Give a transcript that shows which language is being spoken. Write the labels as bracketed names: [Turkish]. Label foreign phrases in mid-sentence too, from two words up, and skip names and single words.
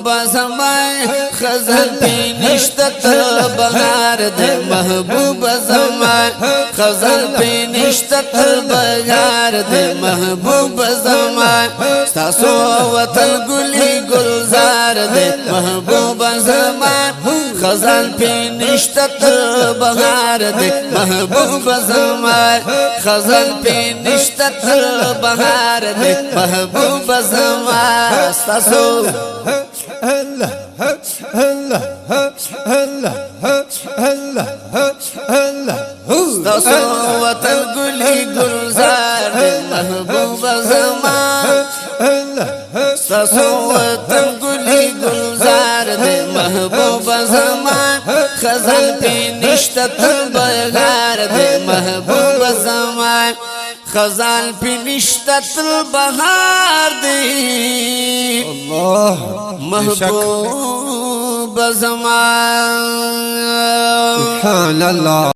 [Pashto] زمان خزان پی نشتا تل بہار دے محبوب زمان خزان پی نشتا تل بہار دے محبوب زمان ستاسو وطن گلی گلزار دے محبوب زمان خزان پی نشتا تل بہار دے محبوب زمان خزان پی نشتا تل بہار دے محبوب زمان ستاسو اللہ اللہ اللہ اللہ اللہ ستاسو وطن گلی گلزار دے محبوب زمان ستاسو وطن گلی گلزار دے محبوب زمان خزان پی نشتا تل بہار دے محبوب زمان خزان پی نشتا تل بہار دے اللہ محبوب زمان [Arabic] سبحان اللہ